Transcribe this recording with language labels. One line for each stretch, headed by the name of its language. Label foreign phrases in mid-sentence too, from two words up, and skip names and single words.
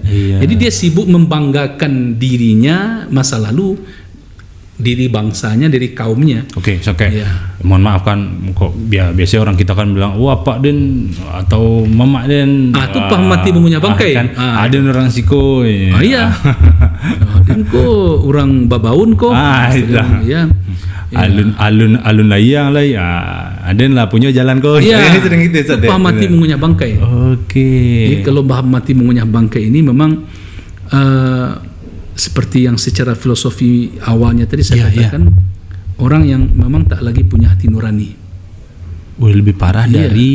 Indonesian: Jadi dia sibuk membanggakan dirinya masa lalu, diri bangsanya, diri kaumnya. Mohon maaf kan, kok biasanya orang kita kan bilang, wah Pak Den atau Mama Den. Itu paham mati mengunyah bangkai.
Minangkabau: Ada orang siko. Den ko orang babaun ko. Alun layang lah ya. Aden lah punya jalan kok.
Indonesian: Sering gitu. Itu paham mati mengunyah bangkai. Jadi kalau paham mati mengunyah bangkai ini memang seperti yang secara filosofi awalnya tadi saya katakan, orang yang memang tak lagi punya hati nurani. Lebih parah dari.